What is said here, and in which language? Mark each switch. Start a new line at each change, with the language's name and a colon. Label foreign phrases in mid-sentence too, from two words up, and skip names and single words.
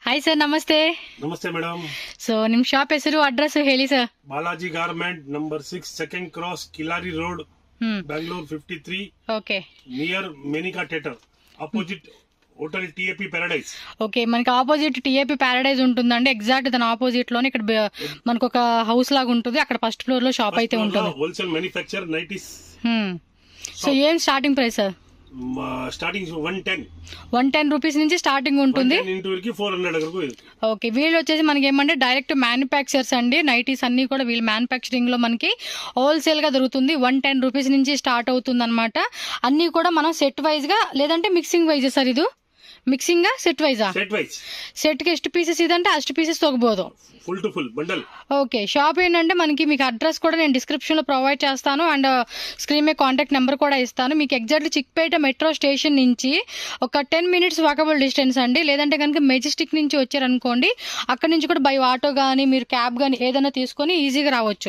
English: hi sir,
Kannada: ನಮಸ್ತೆ. ನಮಸ್ತೆ ಮೇಡಮ್. ಸೊ ನಿಮ್ ಶಾಪ್ ಹೆಸರು, ಅಡ್ರೆಸ್ ಹೇಳಿ ಸರ್. ಬಾಲಾಜಿ ಗಾರ್ಮೆಂಟ್ ನಂಬರ್ 6
English: second cross
Kannada: ಕಿಲಾರಿ ರೋಡ್, ಬೆಂಗಳೂರು 53.
Telugu: ఓకే
English: near Menaka theatre opposite hotel TAP Paradise.
Telugu: ఓకే, మనకి ఆపోజిట్ టిఏపి పారడైజ్ ఉంటుందండి. ఎగ్జాక్ట్ దాని ఆపోజిట్ లోనే ఇక్కడ మనకు ఒక హౌస్ లాగా ఉంటుంది. అక్కడ
English: first floor
Telugu: లో షాప్ అయితే ఉంటుంది.
English: wholesale manufacture nighties. సో ఏం starting price sir? starting
Telugu: 110 రూపీస్ నుంచి స్టార్టింగ్ ఉంటుంది. 400. ఓకే, వీళ్ళు వచ్చేసి మనకి ఏమంటే
English: direct manufacturers
Telugu: అండి. నైటీస్ అన్ని కూడా వీళ్ళు మ్యానుఫ్యాక్చరింగ్ లో మనకి హోల్సేల్ గా దొరుకుతుంది. 110 రూపీస్ నుంచి స్టార్ట్ అవుతుంది అనమాట. అన్ని కూడా మనం
English: set wise
Telugu: గా లేదంటే
English: mixing wise sir.
Telugu: ಇದು
English: mixing set
Telugu: ವೈಸಾ? సెట్ కి ಎಷ್ಟು పీసెస్ ఇదంటే అಷ್ಟು పీసెస్ తగ్గబోదు.
English: full to full bundle.
Telugu: ఓకే, షాప్ ఏంటంటే మనకి మీకు అడ్రస్ కూడా నేను డిస్క్రిప్షన్ లో ప్రొవైడ్ చేస్తాను
English: and screen
Telugu: మీద
English: contact number
Telugu: కూడా ఇస్తాను. మీకు ఎగ్జాక్ట్లీ చిక్పేట మెట్రో స్టేషన్ నుంచి ఒక
English: 10 minutes walkable distance
Telugu: అండి. లేదంటే కనుక మెజెస్టిక్ నుంచి వచ్చారనుకోండి, అక్కడ నుంచి కూడా
English: by auto
Telugu: గానీ మీరు క్యాబ్ గానీ ఏదైనా తీసుకొని ఈజీగా రావచ్చు.